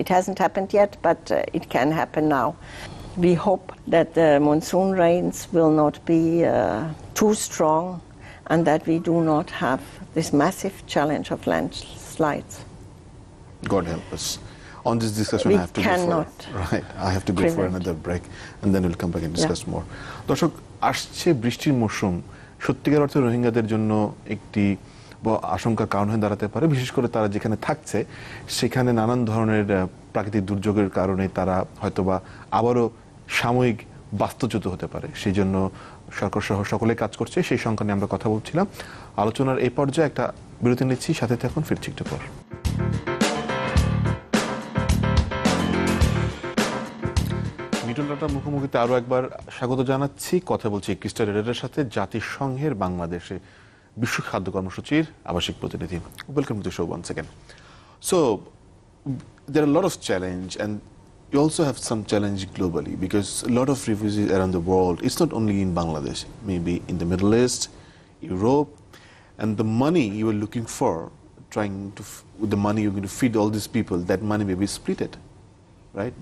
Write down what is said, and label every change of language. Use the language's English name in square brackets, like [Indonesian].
[English] It hasn't happened yet, but it can happen now. We hope that the monsoon rains will not be too strong and that we do not have this massive challenge of landslides. God help us. On this discussion, I have to I have to go for another break, and then we'll come back and discuss more. [Bangla] দর্শক, আসছে বৃষ্টির মৌসুম সত্যিকার অর্থে রোহিঙ্গাদের জন্য একটি আশঙ্কার কারণ হয়ে দাঁড়াতে পারে, বিশেষ করে তারা যেখানে থাকছে সেখানে নানান ধরনের প্রাকৃতিক দুর্যোগের কারণে তারা হয়তোবা আবারও সাময়িক বাস্তুচ্যুত হতে পারে। সেই জন্য সরকার সহ সকলে কাজ করছে, সেই সংখ্যা নিয়ে আমরা কথা বলছিলাম। আলোচনার এই পর্যায়ে একটা বিরতি নিচ্ছি, সাথে থাকুন, ফিরছি একটু পর। মুখোমুখিতে আরো একবার স্বাগত জানাচ্ছি। কথা বলছি ক্রিস্টা রেডারের সাথে, জাতিসংঘের বাংলাদেশে বিশ্ব খাদ্য কর্মসূচির আবাসিক প্রতিনিধি। [English] Welcome to the show once again. So there are a lot of challenge, and you also have some challenge globally because a lot of refugees around the world, it's not only in Bangladesh, maybe in the Middle East, Europe, and the money you are looking for, trying to with the money you're going to feed all these people, that money may be splitted, right?